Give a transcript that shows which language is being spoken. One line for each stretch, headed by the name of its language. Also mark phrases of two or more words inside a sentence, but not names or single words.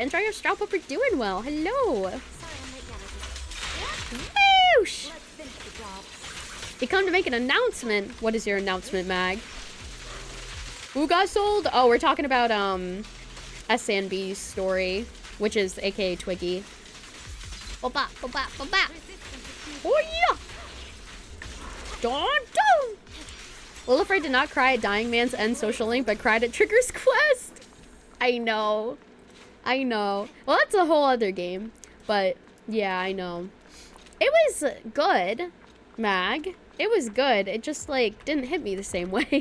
English: Enjoy your straw. Hope you're doing well. Hello. Whoosh! You come to make an announcement. What is your announcement, Mag? Who got sold? Oh, we're talking about SNB's story, which is AKA Twiggy. Ba-ba, ba-ba, ba-ba. Oh yeah! Dun, dun. Lilifred did not cry at Dying Man's End social link, but cried at Trigger's quest. I know. I know. Well, that's a whole other game. But, yeah, I know. It was good, Mag. It was good. It just, like, didn't hit me the same way.